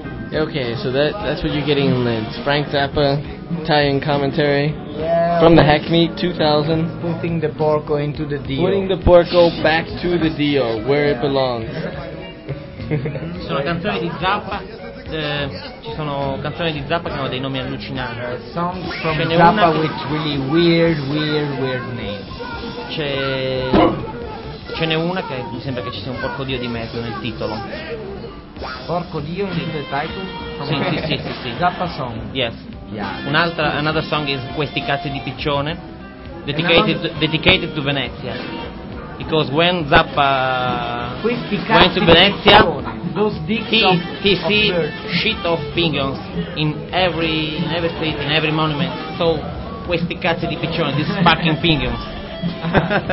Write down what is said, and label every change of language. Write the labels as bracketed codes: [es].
[en] Okay, so that's what you're getting in Linz. Frank Zappa, Italian commentary. Yeah, from the Hack Meet 2000. Putting the porco into the deal. Putting the porco back to the deal, where it belongs. [it] Ci sono canzoni di Zappa, ci sono canzoni di Zappa che hanno dei nomi allucinanti. [en] Songs from Zappa with really weird names. [it] Ce n'è una che mi sembra che ci sia un porco dio di mezzo nel titolo. [en] Porco dio in the title? [it] Sì. [en] Zappa song. Yes. [it] Yeah, un'altra, [en] another song is [it] questi cazzi di piccione. [en] Dedicated to Venezia. Because when Zappa went to Venezia, he see shit of pigeons in every street, in every monument. So [it] questi cazzi di piccione, [en] these fucking pigeons.